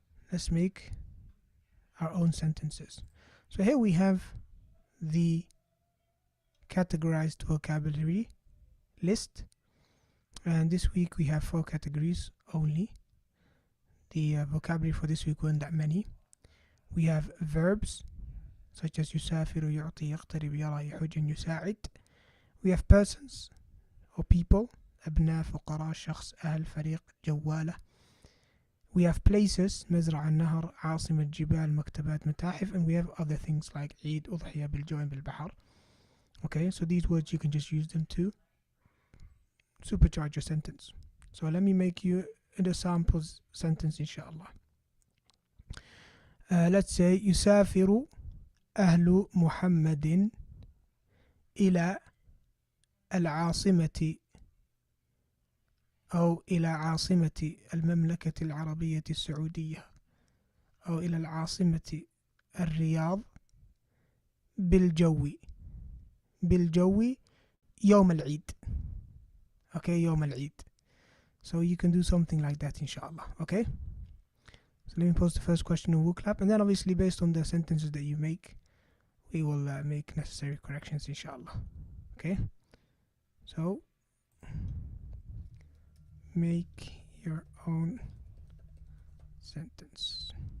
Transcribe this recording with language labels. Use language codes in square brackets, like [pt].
[en] Let's make our own sentences. So here we have the categorized vocabulary list, and this week we have 4 categories only. The vocabulary for this week weren't that many. We have verbs such as [ar] يسافر يعطي يقترب يرى يحج [en] and يساعد. We have persons or people, [ar] أبناء فقراء شخص أهل فريق جوالة. [en] We have places, [ar] مزرعة النهر عاصمة جبال مكتبات متاحف, [en] and we have other things like [ar] عيد أضحية بالجو بالبحر. [en] Okay, so these words you can just use them to supercharge your sentence. So let me make you the samples sentence inshallah. [ar] Let's say يسافر أهل محمد إلى العاصمة أو إلى عاصمة المملكة العربية السعودية أو إلى العاصمة الرياض بالجو يوم العيد. Okay, يوم العيد. [en] So you can do something like that inshallah. Okay, so let me post the first question in WooClap, and then obviously based on the sentences that you make we will make necessary corrections inshallah. Okay, so make your own sentence.